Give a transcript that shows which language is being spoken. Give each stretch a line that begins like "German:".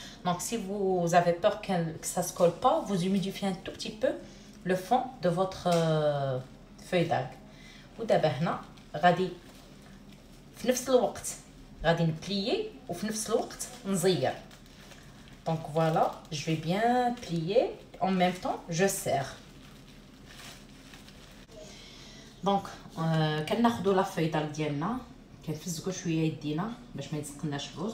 French: دونك سي vous avez peur que ça se colle pas, vous humidifiez un tout petit peu le fond de votre feuille d'algue.
Arabic: ودابا هنا غادي في نفس الوقت غادي نبليي وفي نفس الوقت نزير.
French: دونك فوالا je vais bien plier en même temps je serre.
Arabic: دونك كناخذوا لا فوي دالك ديالنا كنفزقوا شويه يدينا باش ما يتسقناش الروز.